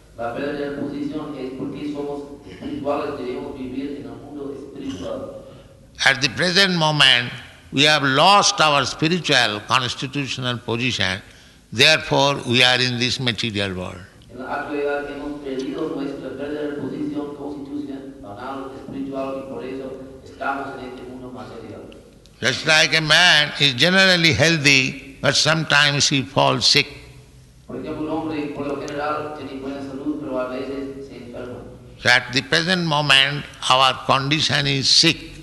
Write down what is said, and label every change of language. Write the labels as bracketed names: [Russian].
[Spanish] La verdadera posición es porque somos espirituales, debemos vivir en el mundo espiritual. [English] At the present moment, we have lost our spiritual constitutional position, therefore we are in this material world. [Spanish] En la actualidad hemos perdido nuestra verdadera posición constitucional espiritual y por eso estamos en este mundo material. [English] Just like a man is generally healthy, but sometimes he falls sick. [Spanish] Por ejemplo, un hombre por lo general tiene buena salud, pero a veces se enferma. [English] So at the present moment, our condition is sick.